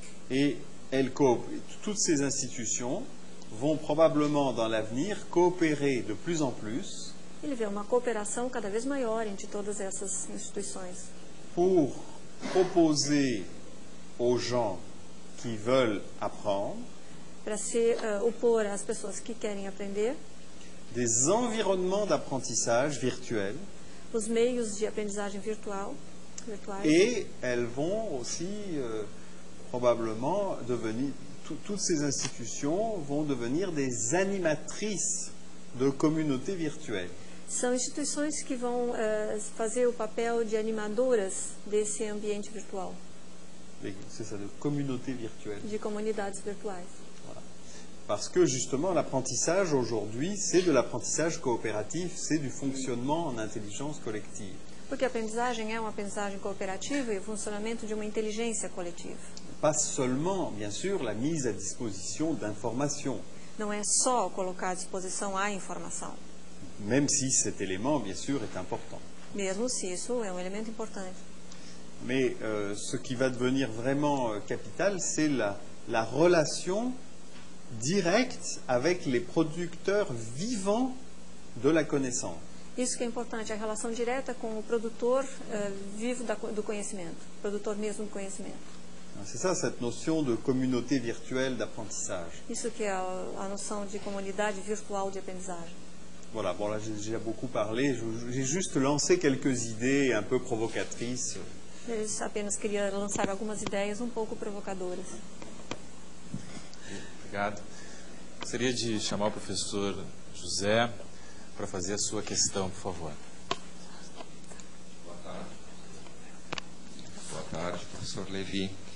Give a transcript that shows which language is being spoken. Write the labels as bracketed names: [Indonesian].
[French] Et toutes ces institutions vont probablement dans l'avenir coopérer de plus en plus [Portuguese] Ele vê uma cooperação cada vez maior entre todas essas instituições [French] pour proposer aux gens qui veulent apprendre [Portuguese] para se opor às pessoas que querem aprender [French] des environnements d'apprentissage virtuels. [Portuguese] os meios de aprendizagem virtuais. [French] Et elles vont aussi probablement devenir, toutes ces institutions vont devenir des animatrices de communautés virtuelles. [Portuguese] São instituições que vão fazer o papel de animadoras desse ambiente virtual, [French] C'est ça, de communautés virtuelles. [Portuguese] de comunidades virtuais. [French] Parce que justement, l'apprentissage aujourd'hui, c'est de l'apprentissage coopératif, c'est du fonctionnement en intelligence collective. [Portuguese] Porque a aprendizagem é uma aprendizagem cooperativa e o funcionamento de uma inteligência coletiva. [French] Pas seulement, bien sûr, la mise à disposition d'informations, [Portuguese] Não é só colocar à disposição a informação, [French] même si cet élément, bien sûr, est important. [Portuguese] mesmo se isso é um elemento importante. [French] Mais ce qui va devenir vraiment capital, c'est la relation directe avec les producteurs vivants de la connaissance. [Portuguese] Isso que é importante, a relação direta com o produtor vivo do conhecimento, produtor mesmo do conhecimento. [French] C'est ça, cette notion de communauté virtuelle d'apprentissage. [Portuguese] Isso que é a noção de comunidade virtual de aprendizagem. [French] Voilà, bon là j'ai déjà beaucoup parlé, j'ai juste lancé quelques idées un peu provocatrices. [Portuguese] Eu apenas queria lançar algumas ideias um pouco provocadoras. Obrigado. Gostaria de chamar o professor José para fazer a sua questão, por favor. Boa tarde. Boa tarde, professor Lévy.